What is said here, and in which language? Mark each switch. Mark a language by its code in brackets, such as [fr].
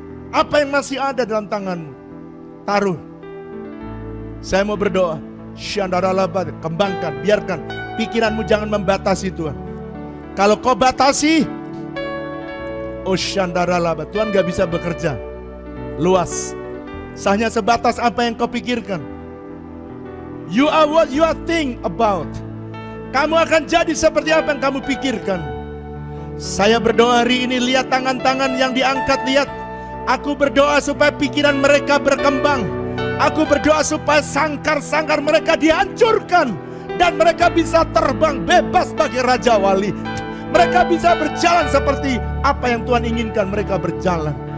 [id] Apa yang masih ada dalam tanganmu, taruh. Saya mau berdoa. Kembangkan, biarkan pikiranmu jangan membatasi Tuhan. Kalau kau batasi, Tuhan gak bisa bekerja luas. Hanya sebatas apa yang kau pikirkan. [en] You are what you are think about. [id] Kamu akan jadi seperti apa yang kamu pikirkan. Saya berdoa hari ini, lihat tangan-tangan yang diangkat, lihat. Aku berdoa supaya pikiran mereka berkembang. Aku berdoa supaya sangkar-sangkar mereka dihancurkan. Dan mereka bisa terbang bebas bagi Raja Wali. Mereka bisa berjalan seperti apa yang Tuhan inginkan mereka berjalan.